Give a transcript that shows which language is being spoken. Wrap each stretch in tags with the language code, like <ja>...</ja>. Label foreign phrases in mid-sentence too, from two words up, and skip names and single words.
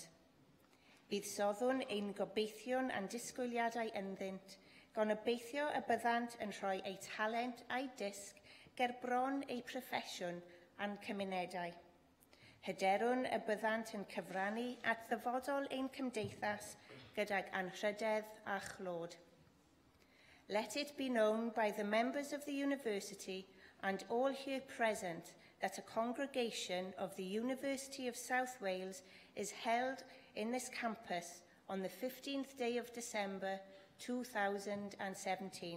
<cy>Bydd soddwn ein gobeithion a'n disgwyliadau ynddynt, gan obeithio y byddant yn rhoi ei talent a'i disg ger bron ei proffesiwn a'n cymunedau. Hyderwn y byddant yn cyfrannu at ddyfodol ein cymdeithas gydag anrhydedd a chlod.</cy> <en>Let it be known by the members of the University and all here present that a congregation of the University of South Wales is held in this campus on the 15th day of December 2017.</en>